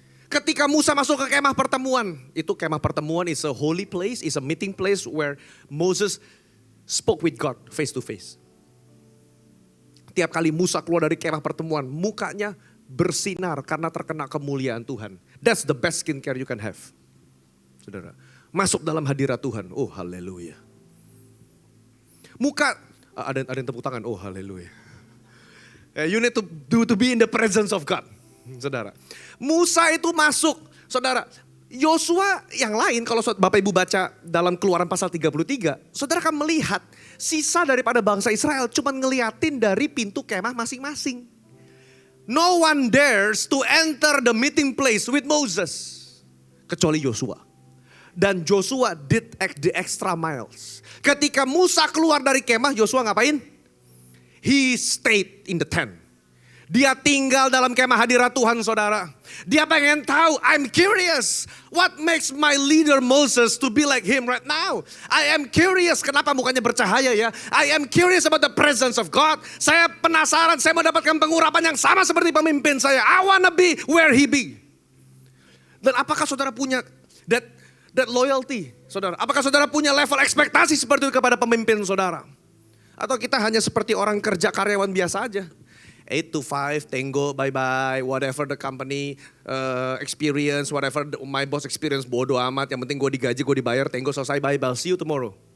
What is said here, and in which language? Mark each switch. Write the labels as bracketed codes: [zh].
[id] Ketika Musa masuk ke kemah pertemuan. Itu kemah pertemuan [en] is a holy place, is a meeting place where Moses spoke with God face to face. [id] Tiap kali Musa keluar dari kemah pertemuan, mukanya bersinar karena terkena kemuliaan Tuhan. [en] That's the best skincare you can have. [id] Saudara, masuk dalam hadirat Tuhan. Oh haleluya. Muka, ada yang tepuk tangan. Oh haleluya. [en] You need to be in the presence of God. [id] Saudara, Musa itu masuk. Saudara, Yosua yang lain kalau Bapak Ibu baca dalam Keluaran pasal 33, saudara akan melihat sisa daripada bangsa Israel cuma ngeliatin dari pintu kemah masing-masing. [en] No one dares to enter the meeting place with Moses. [id] Kecuali Yosua. [en] Dan Joshua did the extra miles. [id] Ketika Musa keluar dari kemah, Yosua ngapain? [en] He stayed in the tent. [id] Dia tinggal dalam kemah hadirat Tuhan, saudara. Dia pengen tahu, [en] I'm curious. What makes my leader Moses to be like him right now? I am curious, [id] kenapa mukanya bercahaya ya? [en] I am curious about the presence of God. [id] Saya penasaran, saya mau dapatkan pengurapan yang sama seperti pemimpin saya. [en] I wanna be where he be. [id] Dan apakah saudara punya [en] that loyalty, saudara? [id] Apakah saudara punya level ekspektasi seperti itu kepada pemimpin saudara? Atau kita hanya seperti orang kerja karyawan biasa aja? [en] 8 to 5, Tango, bye-bye, whatever the company experience, whatever my boss experience, [id] bodo amat. Yang penting gue digaji, gue dibayar, Tango selesai, bye, [en] I'll see you tomorrow.